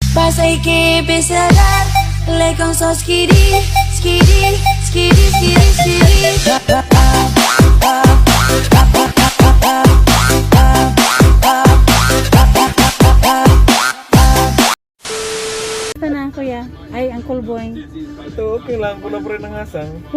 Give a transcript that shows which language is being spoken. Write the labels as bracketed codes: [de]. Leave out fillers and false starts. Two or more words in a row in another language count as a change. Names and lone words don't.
[es] Pasa y que empiece a darle con sos skiri, skiri, skiri, skiri, skiri. [tl] Ito na kuya. Ay, Uncle Boy. Ito okay lang, wala pa rin nangasang.